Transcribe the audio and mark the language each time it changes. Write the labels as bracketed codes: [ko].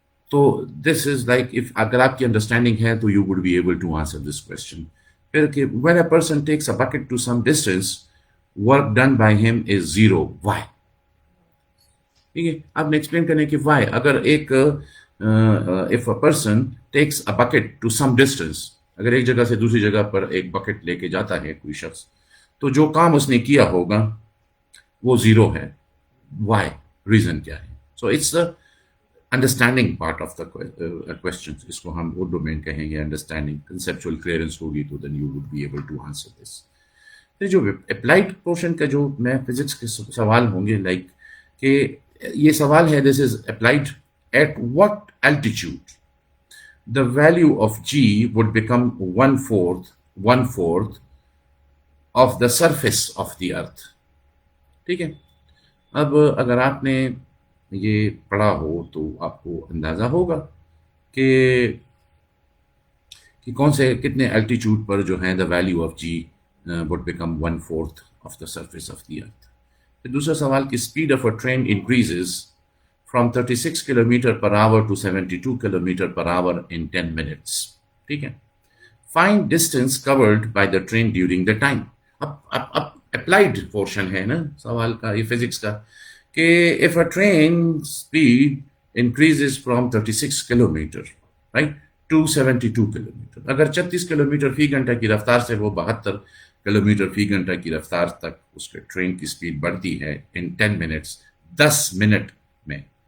[en] So this is like, if [ur] agar aapki understanding hai [en] to you would be able to answer this question. Phir کہ when a person takes a bucket to some distance, work done by him is 0. Why? [ur] ٹھیک ہے، آپ نے explain کرنے کہ why. اگر ایک [en] if a person takes a bucket to some distance، [ur] اگر ایک جگہ سے دوسری جگہ پر ایک بکٹ لے کے جاتا ہے کوئی شخص، تو جو کام اس نے کیا ہوگا وہ 0 ہے. [en] Why? Reason کیا ہے؟ So it's the understanding part of the question. [ur] اس کو ہم اردو میں کہیں گے انڈرسٹینڈنگ، کنسیپچوئل کلیئرنس ہوگی تو [en] Then you would be able to answer this. [ur] پھر جو اپلائڈ پورشن کا جو میں فزکس کے سوال ہوں گے، لائک کہ یہ سوال ہے [en] This is applied at what altitude the value of g would become 1/4 of the surface of the earth. [ur] ٹھیک ہے، اب اگر آپ نے یہ پڑھا ہو تو آپ کو اندازہ ہوگا کہ کون سے کتنے الٹیچیوڈ پر جو ہے [en] the value of g would become 1/4 of the surface of the earth. [ur] پھر دوسرا سوال کہ [en] speed of a train increases from 36 km per hour to 72 km per hour in 10 minutes. ٹھیک ہے، find distance covered by the train during the time. [ur] اب applied portion ہے نا سوال کا، یہ فزکس کا، کہ [en] if a train speed increases from 36 km right to 72 km، [ur] اگر 36 کلومیٹر فی گھنٹہ کی رفتار سے وہ 72 کلومیٹر فی گھنٹہ کی رفتار تک اس کے ٹرین کی سپیڈ بڑھتی ہے [en] in 10 minutes، [ur] 10 منٹ میں.